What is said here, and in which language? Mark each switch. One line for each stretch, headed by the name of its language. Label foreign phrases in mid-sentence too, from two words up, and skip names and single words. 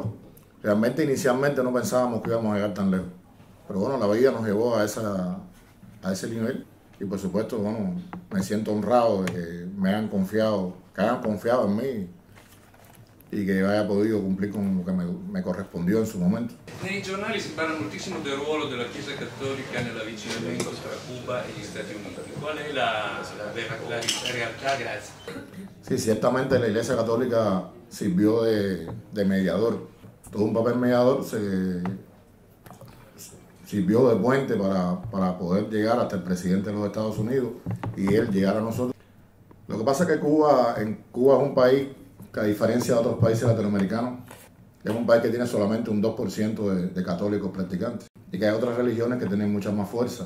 Spanish: Realmente inicialmente no pensábamos que íbamos a llegar tan lejos, pero bueno, la vida nos llevó a ese nivel y por supuesto, bueno, me siento honrado de que me hayan confiado, que hayan confiado en mí y che haya podido cumplir con lo che me correspondió in su momento.
Italian: Nei giornali si parla moltissimo del ruolo della Chiesa Cattolica nell'avvicinamento tra Cuba e gli Stati Uniti. Qual è la realtà? Grazie.
Spanish: Sí, ciertamente la Iglesia Católica sirvió de mediador. Todo un papel mediador, sirvió de puente para poder llegar hasta el presidente de los Estados Unidos y él llegar a nosotros. Lo que pasa es que Cuba es un país que, a diferencia de otros países latinoamericanos, es un país que tiene solamente un 2% de católicos practicantes y que hay otras religiones que tienen mucha más fuerza.